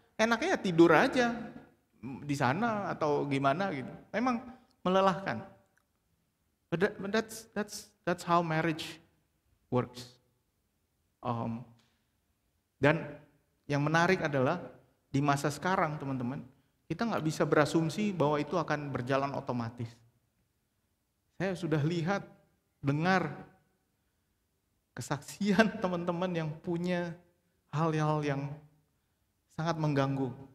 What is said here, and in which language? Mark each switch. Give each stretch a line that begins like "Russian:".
Indonesian: Enaknya tidur aja di sana atau gimana gitu. Memang melelahkan.
English: But that's how marriage works.
Indonesian: Dan yang menarik adalah di masa sekarang, teman-teman, kita nggak bisa berasumsi bahwa itu akan berjalan otomatis. Saya sudah lihat, dengar kesaksian teman-teman yang punya hal-hal yang sangat mengganggu.